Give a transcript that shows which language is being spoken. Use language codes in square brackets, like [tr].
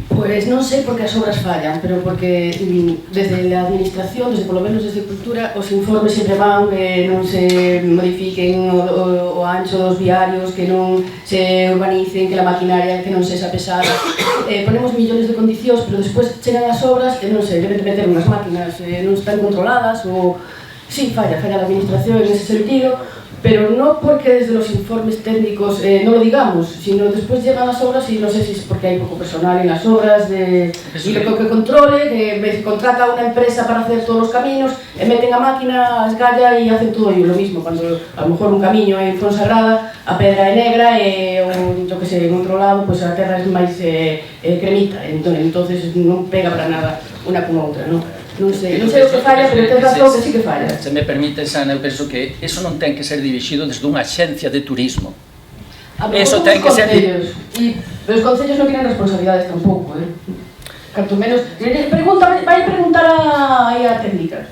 [gl] Pois non sei por que as obras fallan, pero porque desde a administración, desde polo menos desde Cultura, os informes sempre van que non se modifiquen o ancho dos viarios, que non se urbanicen, que a maquinaria que non sexa pesada. Ponemos millóns de condicións, pero despois chegan as obras e non sei, deben meter unhas máquinas, non están controladas ou... [es] Sí, falla a administración en ese sentido, pero no porque desde los informes técnicos no lo digamos, sino después llegan las obras y no sé si es porque hay poco personal en las obras y lo que controle, que contrata a una empresa para hacer todos los caminos, meten a máquina, a escalla y hacen todo ello lo mismo, cuando a lo mejor un camiño en Fonsagrada [gl] a pedra é negra e yo que sei, en outro lado pues a terra é máis cremita, entonces non pega para nada unha con outra, non? Non sei o que falla, pero ten razón que sí que falla. Se me permite, Sana, eu penso que eso non ten que ser dirixido desde unha axencia de turismo. Eso ten que ser... E os concellos non tienen responsabilidades tampouco, Canto menos... Vai preguntar a técnica.